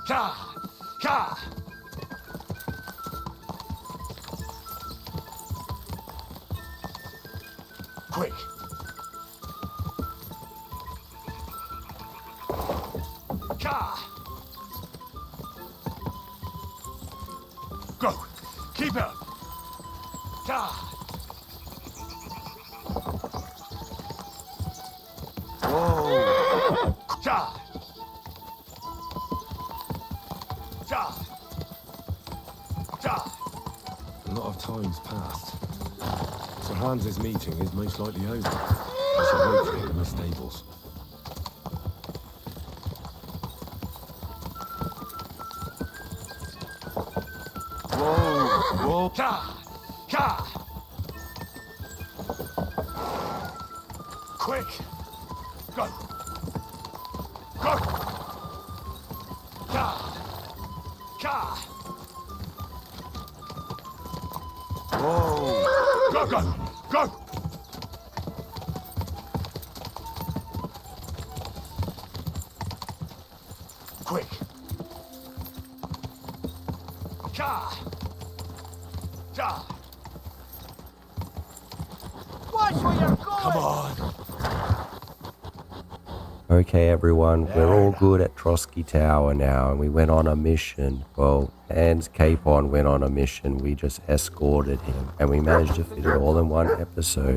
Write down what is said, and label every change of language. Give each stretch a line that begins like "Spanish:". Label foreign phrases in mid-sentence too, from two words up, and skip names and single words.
English: Ka! Ka! Quick! Ka! Go! Keep up! Ka! Whoa! Ka! Ka! Ka! A lot of time's passed. Sir Hans's meeting is most likely over. I shall wait for it in the stables. Whoa! Whoa! Ka! Ka! Quick! Go! Go! Ka! Ka! Whoa! Go, go! Go! Quick! Ka! Ka! Watch where you're going! Come on! Okay, everyone, we're all good at Trosky Tower now, and we went on a mission. Well, Hans Capon went on a mission. We just escorted him, and we managed to fit it all in one episode.